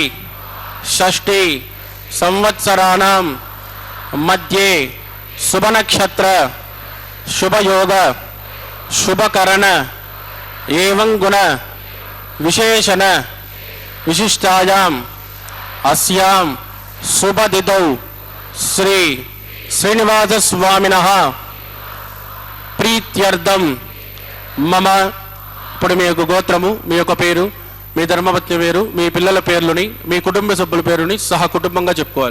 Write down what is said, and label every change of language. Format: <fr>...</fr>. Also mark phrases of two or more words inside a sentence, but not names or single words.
<sa>षष्ठी संवत्सराणां मध्ये शुभ नक्षत्र शुभ योग शुभ करण एवं गुण विशेषण विशिष्टायाम् अस्यां शुभ तिथौ श्री श्रीनिवास स्वामिनः प्रीत्यर्थं मम</sa> <te>ఇప్పుడు మీ యొక్క గోత్రము మీ యొక్క పేరు మీ ధర్మపత్ని పేరు మీ పిల్లల పేర్లని మీ కుటుంబ సభ్యుల పేరుని సహా కుటుంబంగా చెప్పుకోవాలి.</te>